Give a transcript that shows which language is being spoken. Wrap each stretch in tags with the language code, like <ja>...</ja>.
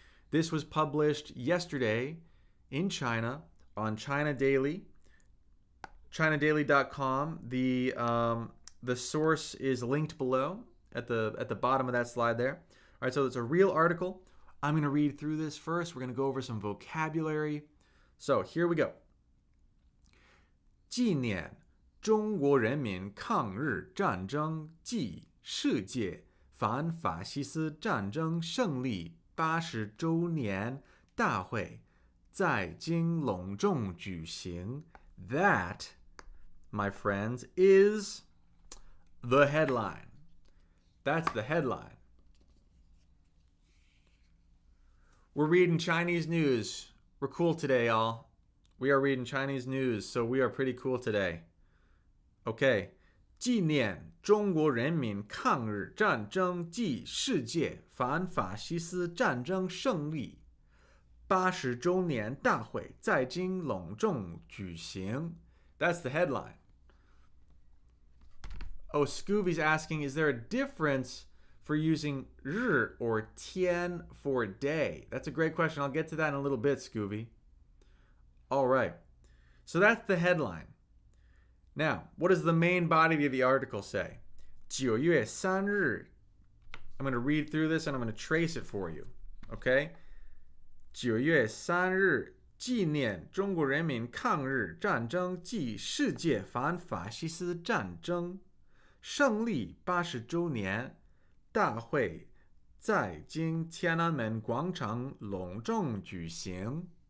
<en>This was published yesterday in China on China Daily, ChinaDaily.com. The source is linked below at the bottom of that slide there. All right, so it's a real article. I'm going to read through this first. We're going to go over some vocabulary. So here we go.</en> <zh>纪念中国人民抗日战争暨世界反法西斯战争胜利80周年大会在京隆重举行.</zh> <en>That, my friends, is the headline. That's the headline. We're reading Chinese news. We're cool today, y'all. We are reading Chinese news, so we are pretty cool today. Okay.</en> <zh>纪念中国人民抗日战争暨世界反法西斯战争胜利80周年大会在京隆重举行.</zh> <en>That's the headline. Oh, Scooby's asking, is there a difference for using 日 or 天 for day? That's a great question. I'll get to that in a little bit, Scooby. All right. So that's the headline. Now, what does the main body of the article say?</en> <zh>9月3日.</zh> <en>I'm going to read through this and I'm going to trace it for you. Okay?</en> <zh>9月3日纪念中国人民抗日战争暨世界反法西斯战争胜利80周年大会在今天安门广场隆重举行。</zh>